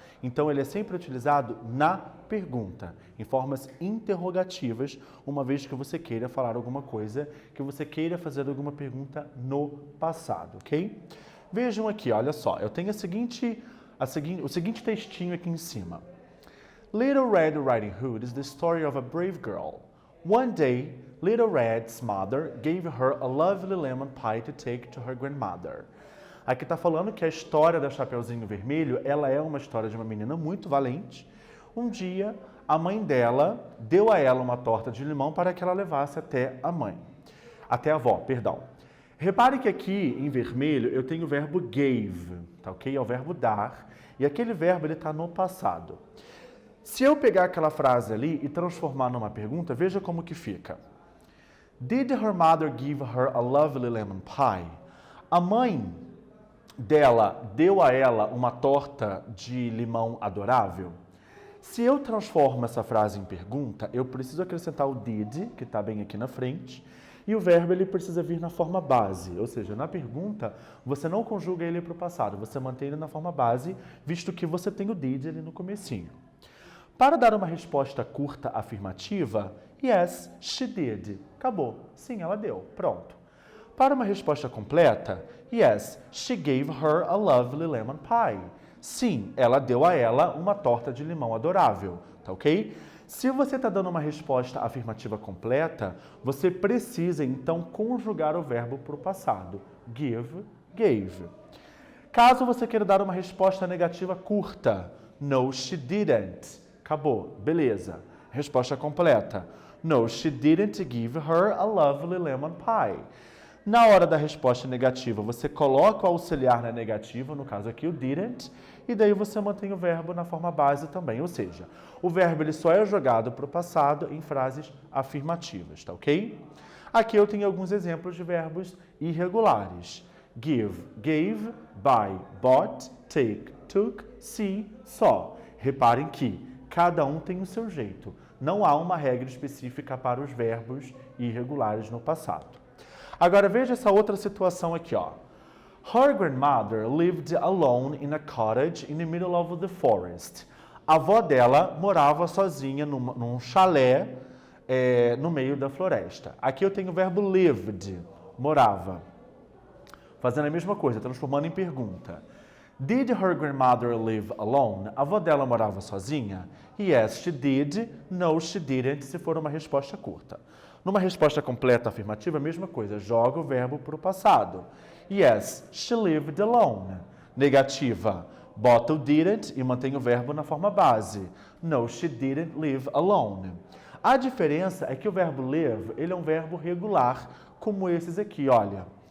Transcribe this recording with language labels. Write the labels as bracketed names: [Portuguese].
[Portuguese] Então, ele é sempre utilizado na pergunta, em formas interrogativas, uma vez que você queira falar alguma coisa, que você queira fazer alguma pergunta no passado, ok? Vejam aqui, olha só, eu tenho o seguinte textinho aqui em cima. [English] Little Red Riding Hood is the story of a brave girl. One day, Little Red's mother gave her a lovely lemon pie to take to her grandmother. [Portuguese] Aqui está falando que a história da Chapeuzinho Vermelho, ela é uma história de uma menina muito valente. Um dia, a mãe dela deu a ela uma torta de limão para que ela levasse até a avó, perdão. Repare que aqui, em vermelho, eu tenho o verbo gave, tá ok? É o verbo dar, e aquele verbo está no passado. Se eu pegar aquela frase ali e transformar numa pergunta, veja como que fica. [English] Did her mother give her a lovely lemon pie? [Portuguese] A mãe dela deu a ela uma torta de limão adorável? Se eu transformo essa frase em pergunta, eu preciso acrescentar o did, que está bem aqui na frente, e o verbo ele precisa vir na forma base, ou seja, na pergunta você não conjuga ele para o passado, você mantém ele na forma base, visto que você tem o did ali no comecinho. Para dar uma resposta curta afirmativa, [English] yes, she did. [Portuguese] Acabou. Sim, ela deu. Pronto. Para uma resposta completa, [English] yes, she gave her a lovely lemon pie. [Portuguese] Sim, ela deu a ela uma torta de limão adorável. Tá ok? Se você está dando uma resposta afirmativa completa, você precisa então conjugar o verbo para o passado. Give, gave. Caso você queira dar uma resposta negativa curta, [English] no, she didn't. [Portuguese] Acabou. Beleza. Resposta completa. [English] No, she didn't give her a lovely lemon pie. [Portuguese] Na hora da resposta negativa, você coloca o auxiliar na negativa, no caso aqui o didn't, e daí você mantém o verbo na forma base também. Ou seja, o verbo ele só é jogado para o passado em frases afirmativas, tá ok? Aqui eu tenho alguns exemplos de verbos irregulares. [English] Give, gave, buy, bought, take, took, see, saw. [Portuguese] Reparem que cada um tem o seu jeito. Não há uma regra específica para os verbos irregulares no passado. Agora veja essa outra situação aqui, ó. [English] Her grandmother lived alone in a cottage in the middle of the forest. [Portuguese] A avó dela morava sozinha num chalé no meio da floresta. Aqui eu tenho o verbo lived, morava. Fazendo a mesma coisa, transformando em pergunta. [English] Did her grandmother live alone? [Portuguese] A avó dela morava sozinha? [English] Yes, she did. No, she didn't, [Portuguese] se for uma resposta curta. Numa resposta completa afirmativa, a mesma coisa, joga o verbo para o passado. [English] Yes, she lived alone. [Portuguese] Negativa, bota o didn't e mantém o verbo na forma base. [English] No, she didn't live alone. [Portuguese] A diferença é que o verbo live, ele é um verbo regular, como esses aqui, olha.